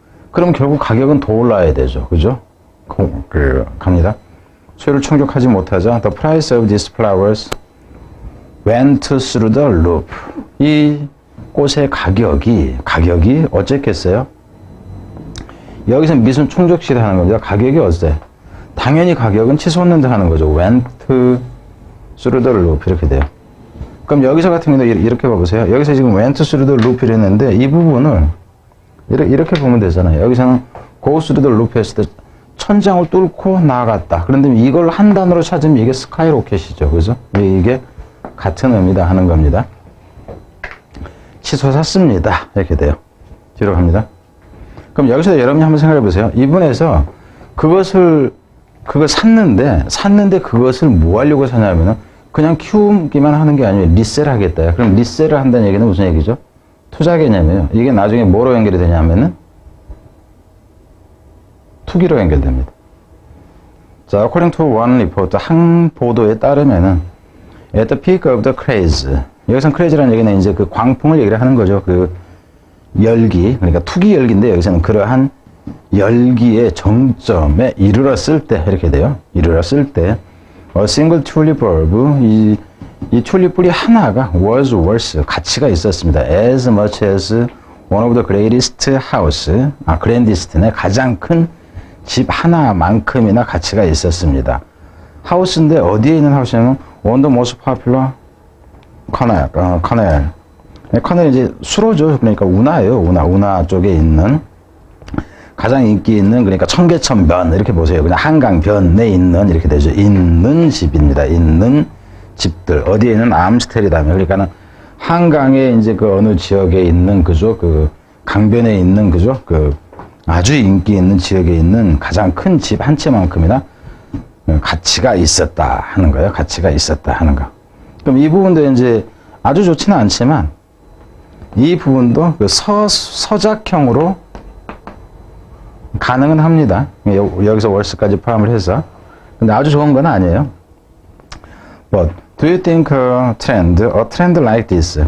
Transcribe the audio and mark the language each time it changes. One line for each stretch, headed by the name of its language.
Korean: 그럼 결국 가격은 더 올라야 되죠. 그죠? 갑니다. 수요를 충족하지 못하자.
English: The price of these flowers went through the roof.
Korean: 이 꽃의 가격이 어쨌겠어요? 여기서 미순 충족시를 하는 겁니다. 가격이 어째? 당연히 가격은 치솟는다 하는 거죠.
English: went through the roof
Korean: 이렇게 돼요. 그럼 여기서 같은 경우는 이렇게 봐보세요. 여기서 지금
English: went through the roof
Korean: 이랬는데 이 부분을 이렇게 보면 되잖아요. 여기서는
English: go through the roof
Korean: 했을 때 천장을 뚫고 나아갔다. 그런데 이걸 한 단어로 찾으면 이게 스카이로켓이죠. 그죠? 이게 같은 의미다 하는 겁니다. 치솟았습니다. 이렇게 돼요. 뒤로 갑니다. 그럼 여기서 여러분이 한번 생각해 보세요. 이분에서 그걸 샀는데 그것을 뭐 하려고 사냐면은 그냥 키우기만 하는 게 아니에요. 리셀 하겠다. 그럼 리셀을 한다는 얘기는 무슨 얘기죠? 투자 개념이에요. 이게 나중에 뭐로 연결이 되냐면은 투기로 연결됩니다. 자,
English: according to one report,
Korean: 한 보도에 따르면은
English: at the peak of the craze.
Korean: 여기선 craze라는 얘기는 이제 그 광풍을 얘기를 하는 거죠. 그 열기, 그러니까 투기 열기인데 여기서는 그러한 열기의 정점에 이르렀을 때 이렇게 돼요. 이르렀을 때
English: a single tulip bulb,
Korean: 이 튤립 뿌리 하나가
English: was worth,
Korean: 가치가 있었습니다.
English: as much as one of the greatest house, grandest네,
Korean: 가장 큰 집 하나만큼이나 가치가 있었습니다. 하우스인데 어디에 있는 하우스냐면
English: one of the most popular
Korean: 커넬. 커넬이 이제 수로죠. 그러니까 운하예요. 운하 쪽에 있는 가장 인기 있는, 그러니까 청계천변 이렇게 보세요. 그냥 한강변에 있는 이렇게 되죠. 있는 집입니다. 있는 집들. 어디에 있는 암스테르담. 그러니까는 한강에 이제 그 어느 지역에 있는 그죠. 그 강변에 있는 그죠. 그 아주 인기 있는 지역에 있는 가장 큰 집 한 채만큼이나 가치가 있었다 하는 거예요. 가치가 있었다 하는 거. 그럼 이 부분도 이제 아주 좋지는 않지만 이 부분도 그 서작형으로 가능은 합니다. 여기서 월스까지 포함을 해서. 근데 아주 좋은 건 아니에요.
English: But do you think a trend like this?